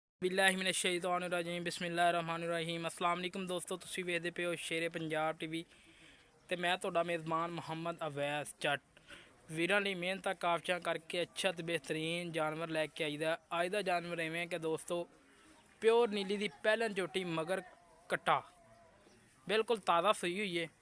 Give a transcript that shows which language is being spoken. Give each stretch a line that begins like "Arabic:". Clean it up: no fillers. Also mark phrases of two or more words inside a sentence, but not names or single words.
Arabic: بالله من الشيطان الرجيم بسم الله الرحمن الرحيم.
Punjabi: السلام علیکم دوستوں، تسیں ویکھدے پے ہو شیرے پنجاب ٹی وی تے میں تہاڈا میزبان محمد اویس جٹ. ویراں لئی محنت کافیاں کرکے اچھا تے بہترین جانور لیکے آئیدا. اج دا جانور ایویں کہ دوستوں پیور نیلی دی پہلن جھوٹی مگر کٹا بالکل تازہ سوئی ہوئی ہے.